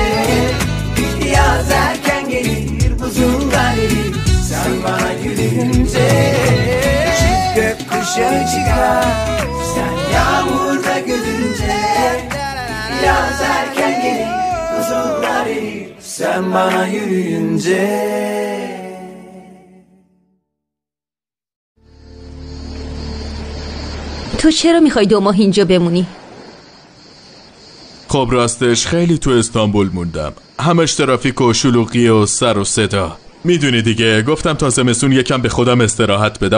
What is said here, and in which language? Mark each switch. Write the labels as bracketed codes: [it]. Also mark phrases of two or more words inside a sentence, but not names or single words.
[tr] Yaz erken gelir buzullar erir sen bana yürüyünce. Çift gökkuşağı çıkar sen yağmurda gülünce. Yaz erken gelir buzullar erir sen bana yürüyünce. [fa] تو چرا میخوای 2 ماه اینجا بمونی؟ خب راستش خیلی تو استانبول موندم. همش ترافیک و شلوغی و سر و صدا. میدونی دیگه، گفتم تا زمستون یکم به خودم استراحت بدم.